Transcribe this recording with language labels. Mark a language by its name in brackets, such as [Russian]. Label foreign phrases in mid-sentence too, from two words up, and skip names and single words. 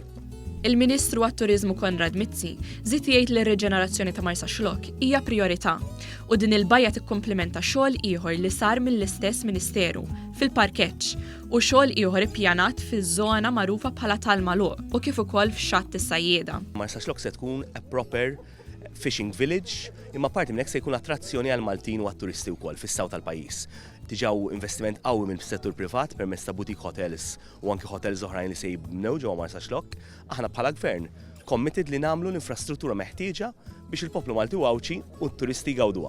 [Maltese] Il-Ministru għat-Turiżmu Konrad Mizzi żied jgħid li r-Riġenerazzjoni ta' Marsaxlokk hija priorità u din il-bajja tikkumplementa xogħol ieħor li sar mill-istess Ministeru fil-parkeġġ u xogħol ieħor ippjanat fiż-żona magħrufa bħala tal-magħluq u kif ukoll f'xatt is-sajjieda. Marsaxlokk se tkun [English] a proper fishing village [Maltese] imma parti minn hekk se jkun attrazzjoni għal Maltin u għat-turisti wkoll fis-saw tal-pajjiż. Diġaw investiment qawwi mill-settur privat permezz ta' [English] boutique hotels [Maltese] u anke hotels oħrajn li se jibnew ġewwa Marsaxlokk, aħna bħala gvern committed li nagħmlu l-infrastruttura meħtieġa biex il-poplu Malti għawċi u t-turisti jgawduha.